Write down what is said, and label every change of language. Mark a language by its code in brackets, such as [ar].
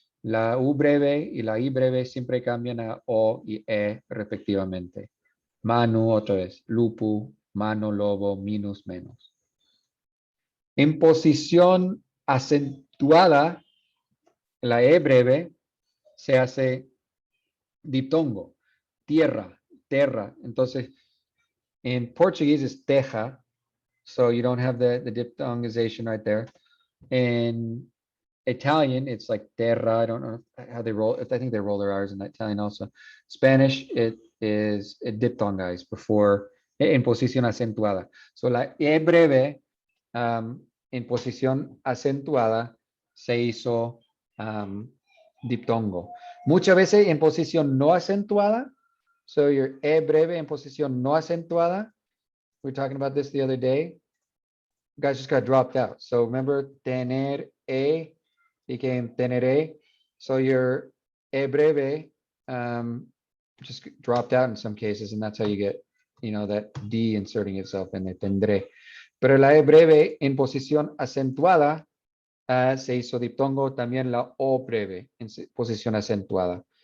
[es] La U breve y la I breve siempre cambian a O y E respectivamente. Manu, otra vez. Lupu, mano, lobo, minus, menos. En posición acentuada, la E breve se hace diptongo. Tierra, terra. Entonces, [en] in Portuguese, it's teja. So you don't have the diphthongization right there. In Italian, it's like terra. I don't know how they roll. I think they roll their R's in Italian also. Spanish, it is diphthongized before [es] en posición acentuada. [en] So [es] la E breve en posición acentuada se hizo diptongo. Muchas veces en posición no acentuada. [en] So your [es] E breve en posición no acentuada. [en] We were talking about this the other day. You guys just got dropped out. So remember, tener E became teneré. So your E breve just dropped out in some cases, and that's how you get, that D inserting itself in the tendré. [es] Pero la E breve en posición acentuada se hizo diptongo, también la O breve en posición acentuada.